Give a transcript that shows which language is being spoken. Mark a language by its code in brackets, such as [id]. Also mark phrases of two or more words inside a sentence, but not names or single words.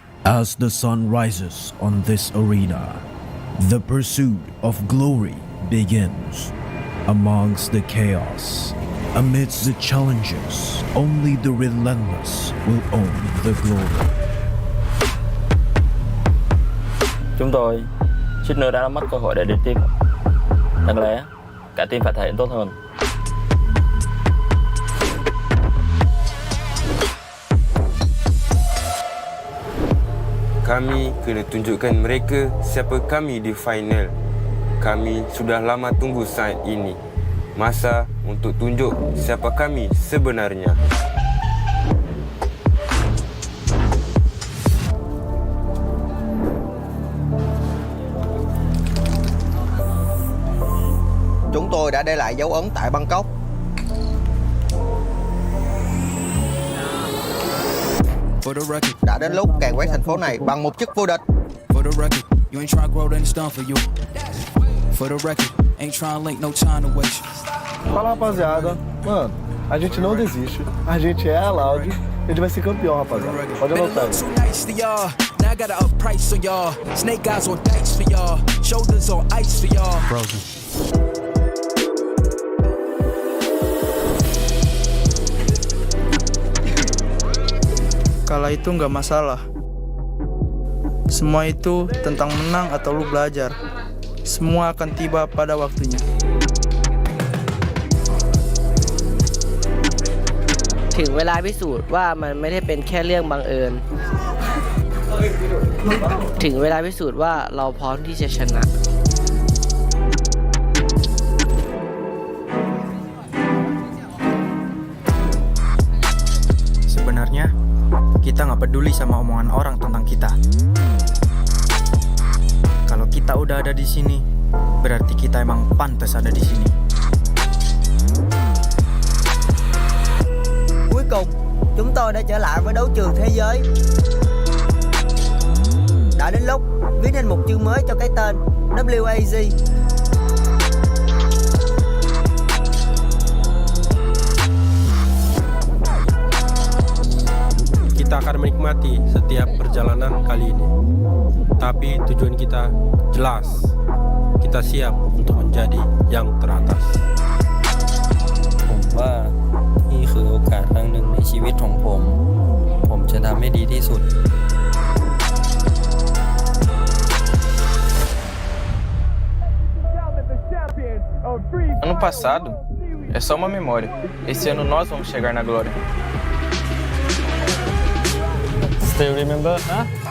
[en] As the sun rises on this arena, the pursuit of glory begins. Amongst the chaos, amidst the challenges, only the relentless will own the glory. [vi] Chúng tôi suýt nữa đã mất cơ hội để đi tiếp. Đáng lẽ cả team phải thể hiện tốt hơn. [ms] Kami kena tunjukkan mereka siapa kami di final. Kami sudah lama tunggu saat ini. Masa untuk tunjuk siapa kami sebenarnya. [vi] Chúng tôi đã để lại dấu ấn tại Bangkok. Đã đến lúc càn quét thành phố này bằng một chức vô địch. [pt] Fala, rapaziada. Mano, a gente não desiste. A gente é a Loud. A gente vai ser campeão, rapaziada. Pode anotar aí. [en] Now I got to up price on y'all. Snake eyes on dice for y'all. Shoulders on ice for y'all. Frozen. [id] Kalah itu nggak masalah. Semua itu tentang menang atau lu belajar. Semua akan tiba pada waktunya. [th] ถึงเวลาพิสูจน์ว่ามันไม่ได้เป็นแค่เรื่องบังเอิญ ถึงเวลาพิสูจน์ว่าเราพร้อมที่จะชนะ [id] Sebenarnya kita nggak peduli sama omongan orang tentang kita. Kalau kita udah ada di sini, berarti kita emang pantas ada di sini. [vi] Cuối cùng, chúng tôi đã trở lại với đấu trường thế giới. Đã đến lúc viết nên một chương mới cho cái tên WAZ. [id] Kita akan menikmati setiap perjalanan kali ini. Tapi tujuan kita jelas. Kita siap untuk menjadi yang teratas. [th] ผมว่านี่คือโอกาสครั้งหนึ่งในชีวิตของผม ผมจะทำให้ดีที่สุด [pt] Ano passado é só uma memória. Esse ano nós vamos chegar na glória. [en] Still remember, huh?